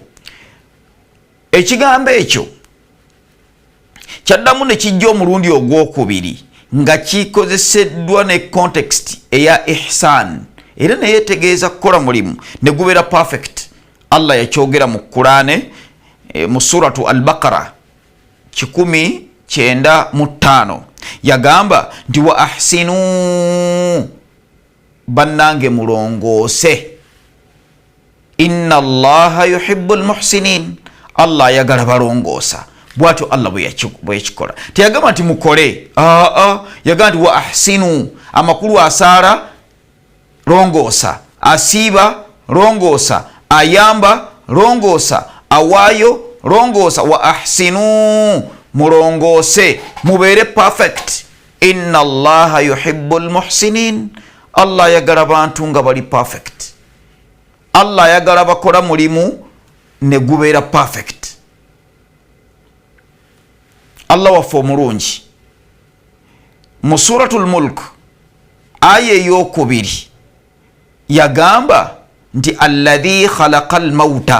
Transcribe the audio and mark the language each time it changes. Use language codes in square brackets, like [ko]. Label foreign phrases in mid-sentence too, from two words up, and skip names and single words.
[lg] Ekigambo ekyo kyaddamu ne kijja omulundi ogwokubiri nga kikozeseddwa ne context eya ihsan, era neyetegeeza kukola mulimu ne gubeera perfect. Allah yakyogera mu Qur'ane mu suratu Al-Baqara 195 yagamba nti [ar] وأحسنوا, [lg] bannange mulongoose. [ar] إن الله يحب المحسنين, [lg] Allah ayagala balongoosa. Bwatyo Allah bwe yakikola. Teyagamba nti mukole, yagamba nti [ar] وأحسنوا, [lg] amakulu asaala longoosa, asiiba longoosa, ayamba longoosa, awaayo longoosa. [ar] وأحسنوا, [lg] mulongoose mubeere perfect. [ar] إن الله يحب المحسنين, [lg] Allah ayagala bantu nga bali perfect. Allah ayagala bakola mulimu ne gubeera perfect. Allah waffe omulungi mu suratul Mulk aya ey'okubiri yagamba nti [ar] الذي خلق الموت.